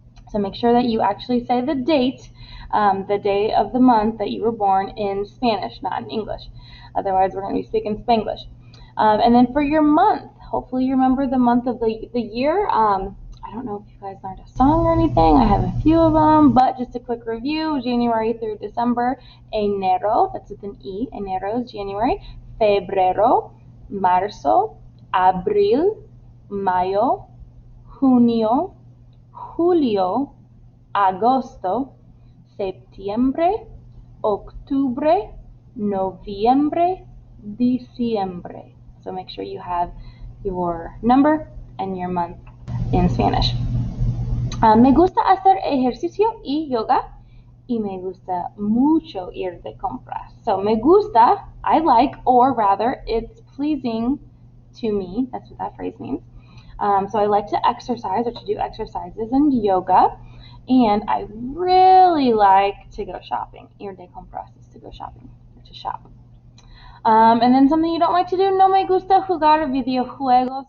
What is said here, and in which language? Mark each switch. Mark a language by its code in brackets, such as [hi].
[en] So make sure that you actually say the date, the day of the month that you were born in Spanish, not in English. Otherwise, we're going to be speaking Spanglish. And then for your month, hopefully you remember the month of the year. I don't know if you guys learned a song or anything. I have a few of them, but just a quick review. January through December. Enero, that's with an E. Enero is January. [es] Febrero, Marzo, Abril, Mayo, Junio, Julio, Agosto, Septiembre, Octubre, Noviembre, Diciembre. [en] So make sure you have your number and your month in Spanish. [es] Me gusta hacer ejercicio y yoga, y me gusta mucho ir de compras. [en] So [es] me gusta, [en] I like, or rather, it's pleasing to me. That's what that phrase means. So I like to exercise, or to do exercises and yoga, and I really like to go shopping. [es] Ir de compras [en] is to go shopping, or to shop. And then something you don't like to do, [es] no me gusta jugar videojuegos.